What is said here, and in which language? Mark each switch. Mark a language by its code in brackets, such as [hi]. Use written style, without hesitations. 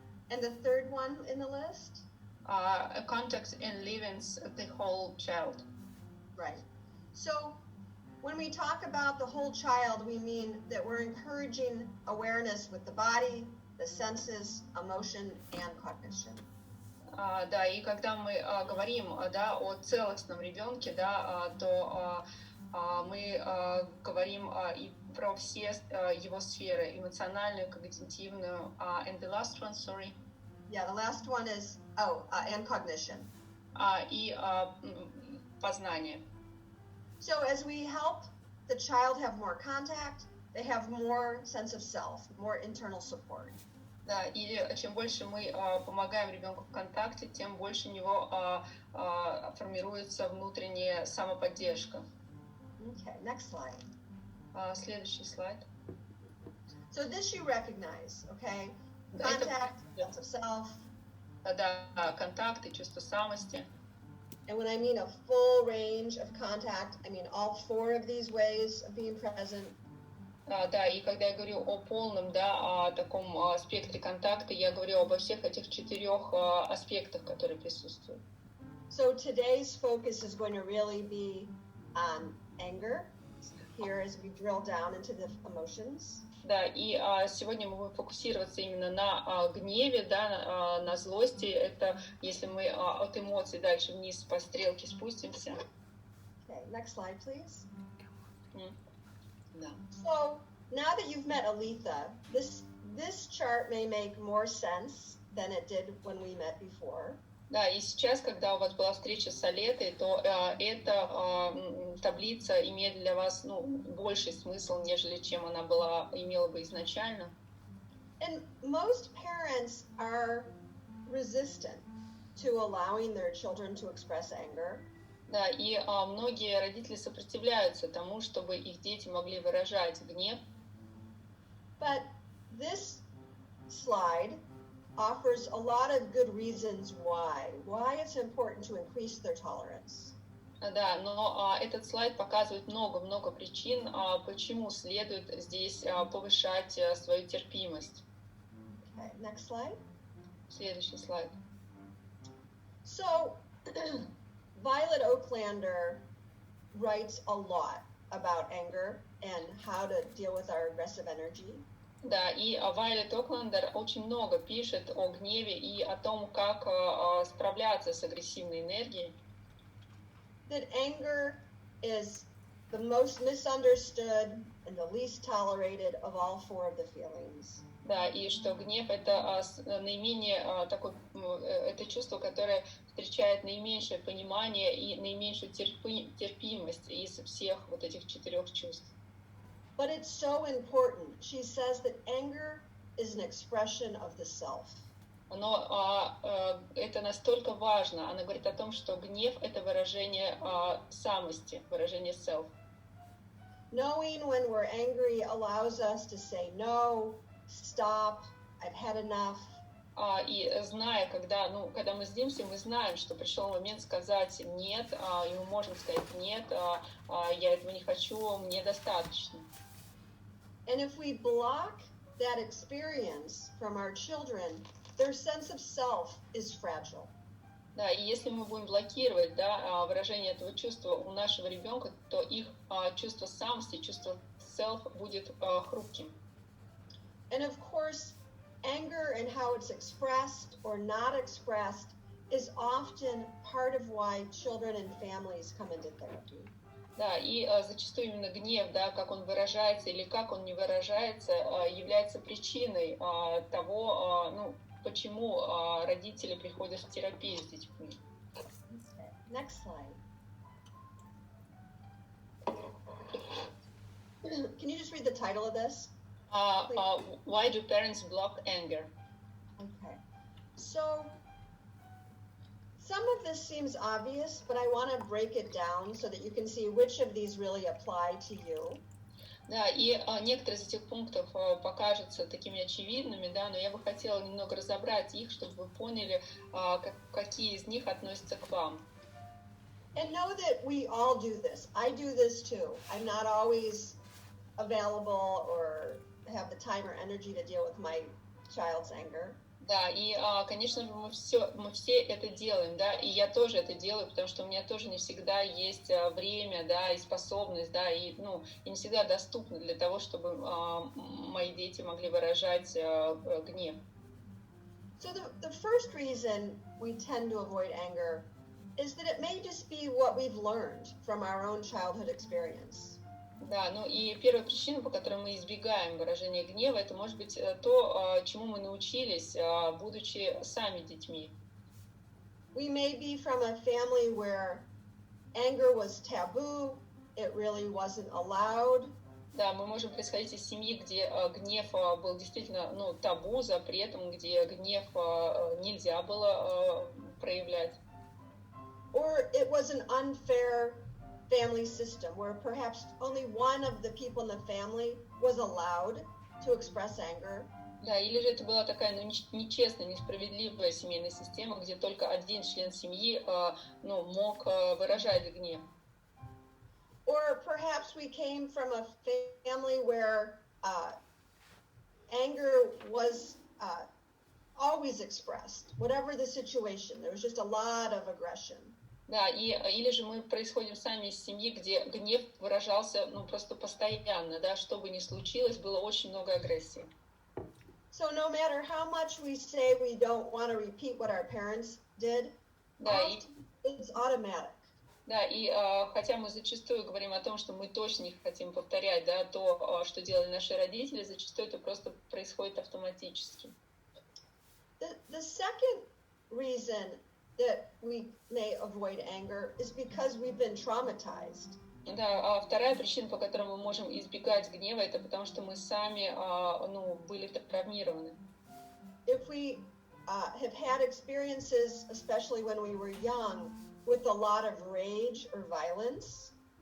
[en] And the third one in the list? Contact enlivens the whole child. Right. So when we talk about the whole child, we mean that we're encouraging awareness with the body, the senses, emotion, and cognition. [ru] Да, и когда мы говорим, да, о целостном ребенке, да, то мы говорим и про все его сферы, эмоциональную, когнитивную, [en] and the last one, sorry. Yeah, the last one is, and cognition. [ru] И познание. [en] So as we help the child have more contact, they have more sense of self, more internal support. [ru] Да, или чем больше мы помогаем ребенку в контакте, тем больше у него формируется внутренняя самоподдержка. [en] Okay, next slide. [ru] Следующий слайд. [en] So this you recognize, okay? Contact, sense of self. [ru] Да, контакт и чувство самости. [en] And when I mean a full range of contact, I mean all four of these ways of being present. [ru] Да, и когда я говорю о полном, да, о таком спектре контакта, я говорю обо всех этих 4 аспектах, которые присутствуют. [en] So today's focus is going to really be on anger, here as we drill down into the emotions. [ru] Да, и сегодня мы будем фокусироваться именно на гневе, да, на злости. Это если мы от эмоций дальше вниз по стрелке спустимся. [en] Okay, next slide, please. [ru] Да. [en] So now that you've met Aletha, this chart may make more sense than it did when we met before. [ru] Да, и сейчас, когда у вас была встреча с Алетой, то эта таблица имеет для вас больший смысл, нежели чем она имела бы изначально. [en] And most parents are resistant to allowing their children to express anger. [ru] Да, и многие родители сопротивляются тому, чтобы их дети могли выражать гнев. [en] But this slide offers a lot of good reasons why it's important to increase their tolerance. [ru] Да, но этот слайд показывает много-много причин, почему следует здесь повышать свою терпимость. [en] Okay, next slide. [ru] Следующий слайд. [en] So, Violet Oaklander writes a lot about anger and how to deal with our aggressive energy. [ru] Да, и Вайлет Оклендер очень много пишет о гневе и о том, как справляться с агрессивной энергией. [en] That anger is the most misunderstood and the least tolerated of all four of the feelings. [ru] Да, и что гнев это наименее такое, это чувство, которое встречает наименьшее понимание и наименьшую терпимость из всех вот этих 4 чувств. [en] But it's so important. She says that anger is an expression of the self. [ru] Но это настолько важно. Она говорит о том, что гнев — это выражение самости, выражение self. [en] Knowing when we're angry allows us to say no, stop, I've had enough. [ru] И зная, когда мы злимся, мы знаем, что пришел момент сказать нет, и мы можем сказать нет, я этого не хочу, мне достаточно. [en] And if we block that experience from our children, their sense of self is fragile. [ru] Да, и если мы будем блокировать, да, выражение этого чувства у нашего ребенка, то их чувство самости, чувство self будет хрупким. [en] And of course, anger and how it's expressed or not expressed is often part of why children and families come into therapy. [ru] Да, и зачастую именно гнев, да, как он выражается или как он не выражается, является причиной того, почему родители приходят в терапию с детьми. [en] Next slide. Can you just read the title of this? Why do parents block anger? Okay. So, some of this seems obvious, but I want to break it down so that you can see which of these really apply to you. [ru] Да, и некоторые из этих пунктов покажутся такими очевидными, да, но я бы хотела немного разобрать их, чтобы вы поняли, какие из них относятся к вам. [en] And know that we all do this. I do this too. I'm not always available or have the time or energy to deal with my child's anger. [ru] Да, и, конечно же, мы все это делаем, да, и я тоже это делаю, потому что у меня тоже не всегда есть время, да, и способность, да, и, ну, и не всегда доступно для того, чтобы мои дети могли выражать гнев. [en] So the first reason we tend to avoid anger is that it may just be what we've learned from our own childhood experience. [ru] Да, ну и первая причина, по которой мы избегаем выражения гнева, это может быть то, чему мы научились, будучи сами детьми. [en] We may be from a family where anger was taboo, it really wasn't allowed. [ru] Да, мы можем происходить из семьи, где гнев был действительно, ну, табу, запретом, где гнев нельзя было проявлять. [en] Or it was an unfair family system where perhaps only one of the people in the family was allowed to express anger. [ru] Да, или же это была такая, ну, нечестная, несправедливая семейная система, где только один член семьи, ну, мог выражать гнев. [en] Or perhaps we came from a family where anger was always expressed, whatever the situation. There was just a lot of aggression. [ru] Да, или же мы происходим сами из семьи, где гнев выражался, ну, просто постоянно, да, что бы ни случилось, было очень много агрессии. [en] So no matter how much we say we don't want to repeat what our parents did, [ru] Да, [en] it's automatic. [ru] Да, и хотя мы зачастую говорим о том, что мы точно не хотим повторять, да, то, что делали наши родители, зачастую это просто происходит автоматически. [en] The second reason that we may avoid anger is because we've been traumatized. [ru] Да, а вторая причина, по которой мы можем избегать гнева, это потому что мы сами, ну, были травмированы. [en] If we have had experiences, especially when we were young, with a lot of rage or violence,